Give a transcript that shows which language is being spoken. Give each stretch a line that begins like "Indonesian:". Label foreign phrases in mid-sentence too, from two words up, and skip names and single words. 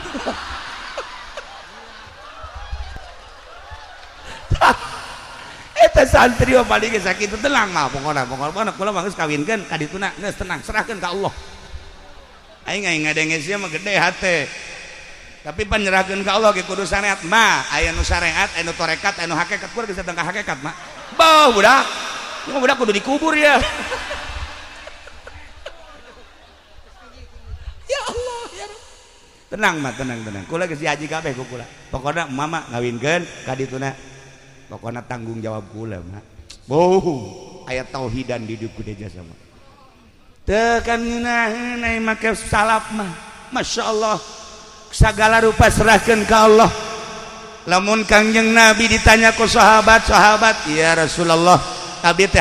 Sundanese: eta santri mah paling sakitu tenang mah pokona kula mah geus kawinkeun ka dituna geus tenang serahkeun ka Allah aing ngadenge sia mah gede hate tapi penyerahkeun ka Allah ge kudu syariat mah aya nu syariat aya nu tarekat aya nu hakikat kudu geus datang ka hakikat mah beuh budak ieu budak kudu dikubur ya
Arabic: يا الله يا رب
Sundanese: tenang mah tenang kula geus diaji kabeh ku kula pokona mama ngawinkeun ka dituna pokona tanggung jawab kula mah aya tauhidan di dieu kudu jasa mah teu kan ngeunaheun ai make salap mah masyaallah segala rupa serahkeun ka Allah lamun Kangjeng Nabi ditanya ku sahabat
Arabic: يا رسول الله
Sundanese: abdi teh